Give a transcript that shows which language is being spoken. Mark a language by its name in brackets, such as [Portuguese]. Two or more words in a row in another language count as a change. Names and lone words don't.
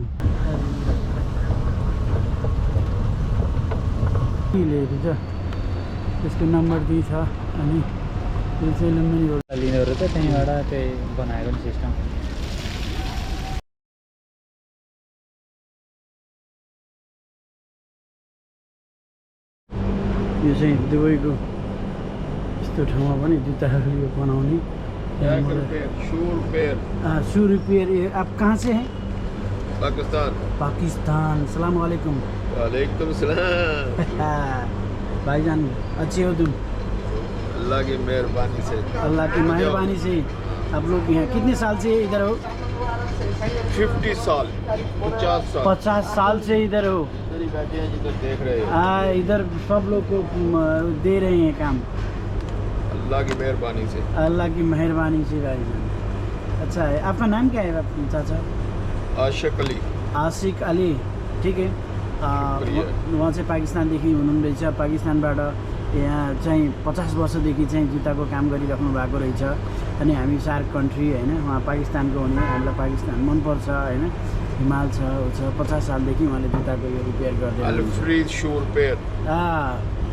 [Nepali] त्यसको नम्बर 2 छ अनि यो चाहिँ लम्बी लिनेहरु त त्यहीबाट त्यही बनाएको नि सिस्टम यो चाहिँ दुबईको यस्तो ठाउँमा पनि जुत्ताहरू यो बनाउने [English] shoe repair [Hindi] आप कहाँ से हैं पाकिस्तान [Arabic] سلام عليكم عليكم السلام [Hindi] भाईजान अच्छे हो तुम अल्लाह की मेहरबानी से अल्लाह की मेहरबानी से आप लोग यहाँ कितने साल से इधर हो 50 साल 50 साल से इधर हो देख रहे हो हाँ इधर सब लोग को दे रहे हैं काम अल्लाह की मेहरबानी से अल्लाह की मेहरबानी से भाईजान अच्छा है आपका नाम क्या है चाचा आशिक अली ठीक है [Nepali] वहाँ चाहिँ पाकिस्तानदेखि हुनुहुँदैछ पाकिस्तानबाट यहाँ चाहिँ 50 वर्षदेखि चाहिँ जुत्ताको काम गरिराख्नु भएको रहेछ अनि हामी सार्क कन्ट्री हैन उहाँ पाकिस्तानको हुने हामीलाई पाकिस्तान मनपर्छ हैन हिमाल छ 50 सालदेखि उहाँले जुत्ताको यो रिपेयर गर्दै अल-फ्रीद शू रिपेयर